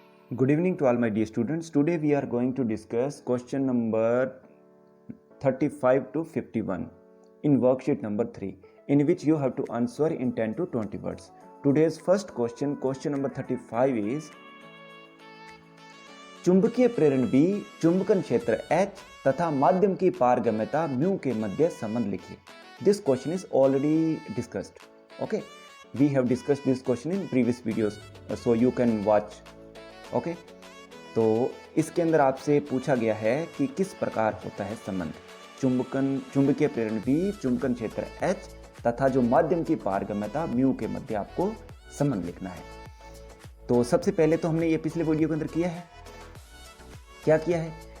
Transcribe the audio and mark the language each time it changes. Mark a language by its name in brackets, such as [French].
[English] Good evening to all my dear students. Today we are going to discuss question number 35 to 51 in worksheet number 3, in which you have to answer in 10 to 20 words. Today's first question, question number 35 is [Hindi] चुंबकीय प्रेरण B, चुंबकन क्षेत्र H तथा माध्यम की पारगम्यता mu के मध्य संबंध लिखिए. [English] This question is already discussed. Okay, we have discussed this question in previous videos, so you can watch. [Hindi] Okay तो इसके अंदर आपसे पूछा गया है कि किस प्रकार होता है संबंध चुंबकीय प्रेरण B, चुंबकन क्षेत्र H तथा जो माध्यम की पारगम्यता म्यू के मध्य आपको संबंध लिखना है. तो सबसे पहले तो हमने ये पिछले वीडियो के अंदर किया है. क्या किया है?